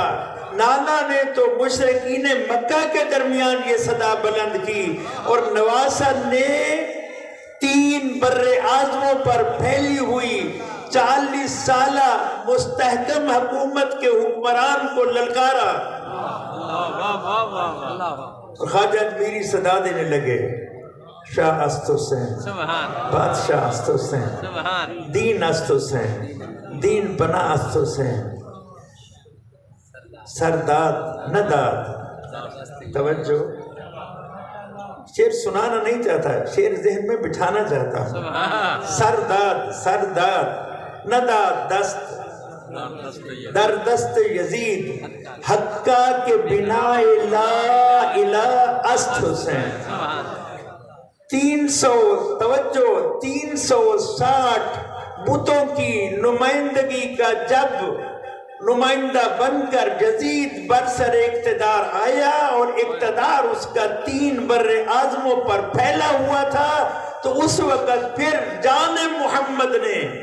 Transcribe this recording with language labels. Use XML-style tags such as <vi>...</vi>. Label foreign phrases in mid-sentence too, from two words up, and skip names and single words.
<ur>نانا نے تو مشرکین مکہ کے درمیان یہ صدا بلند کی اور نواسہ نے 3 بر اعظموں پر پھیلی ہوئی 40 سالہ مستحکم حکومت کے حکمران کو للکارا. خواجہ اجمیری صدا دینے لگے</ur> <fa>شاہ است حسین، بادشاہ است حسین، دین است حسین، دین پناہ است حسین، سرداد نداد.</fa> <ur>توجہ، شعر سنانا نہیں چاہتا، شعر ذہن میں بٹھانا چاہتا ہوں.</ur> <fa>سرداد سرداد نداد دست در دست یزید حقا کے بنا لا الہ است حسین.</fa> <ur>300 توجہ 360 بتوں کی نمائندگی کا جب نمائندہ بن کر یزید برسر اقتدار آیا اور اقتدار اس کا 3 بر اعظموں پر پھیلا ہوا تھا تو اس وقت پھر جان محمد نے</ur>